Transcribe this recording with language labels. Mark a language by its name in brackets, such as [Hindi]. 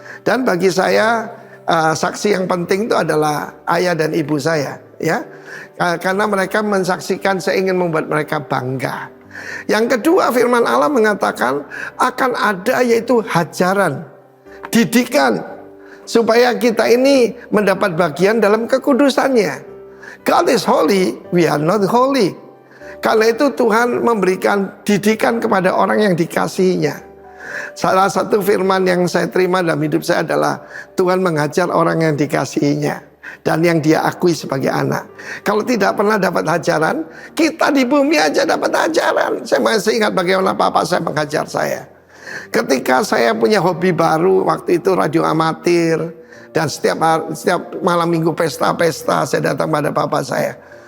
[Indonesian] Dan bagi saya saksi yang penting itu adalah ayah dan ibu saya, ya. Karena mereka mensaksikan, saya ingin membuat mereka bangga. Yang kedua, firman Allah mengatakan akan ada yaitu hajaran, didikan, supaya kita ini mendapat bagian dalam kekudusannya. [English] God is holy, we are not holy. [Indonesian] Karena itu Tuhan memberikan didikan kepada orang yang dikasihinya. Salah satu firman yang saya terima dalam hidup saya adalah Tuhan mengajar orang yang dikasihinya dan yang dia akui sebagai anak. Kalau tidak pernah dapat ajaran, kita di bumi aja dapat ajaran. Saya masih ingat bagaimana papa saya mengajar saya. Ketika saya punya hobi baru, waktu itu radio amatir, dan setiap malam minggu pesta-pesta saya datang pada papa saya.